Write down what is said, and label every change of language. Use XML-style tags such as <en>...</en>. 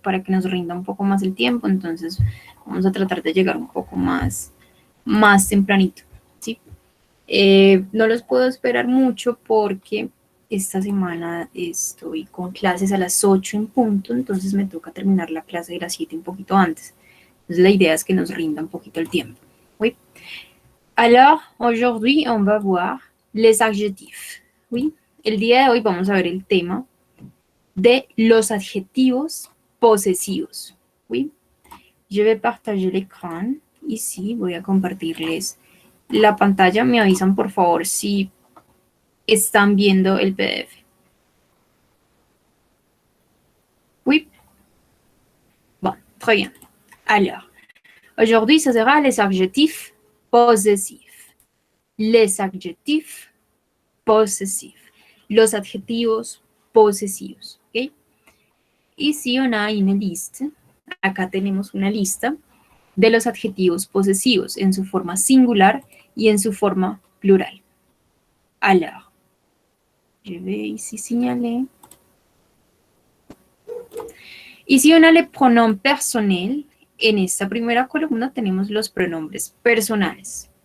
<es>Para que nos rinda un poco más el tiempo, entonces vamos a tratar de llegar un poco más tempranito, ¿sí? No los puedo esperar mucho porque esta semana estoy con clases a las 8 en punto, entonces me toca terminar la clase de las 7 un poquito antes. Entonces la idea es que nos rinda un poquito el tiempo.</es> <fr>Oui. Alors, aujourd'hui, on va voir les adjectifs. Oui.</fr> <es>El día de hoy vamos a ver el tema de los adjetivos posesivos.</es> <fr>Oui. Je vais partager l'écran.</fr> <es>Ici, voy a compartirles la pantalla. Me avisan, por favor, si están viendo el PDF.</es> <fr>Oui. Bon, très bien. Alors, aujourd'hui, ce sera les adjectifs possessifs. Les adjectifs possessifs.</fr> <es>Los adjetivos posesivos.</es> <fr>¿Ok? Ici, on a une liste.</fr> <es>Acá tenemos una lista de los adjetivos posesivos en su forma singular y en su forma plural.</es> <fr>Alors, je vais ici signaler. Ici on a les pronoms personnels.</fr> <es>En esta primera columna tenemos los pronombres personales.</es>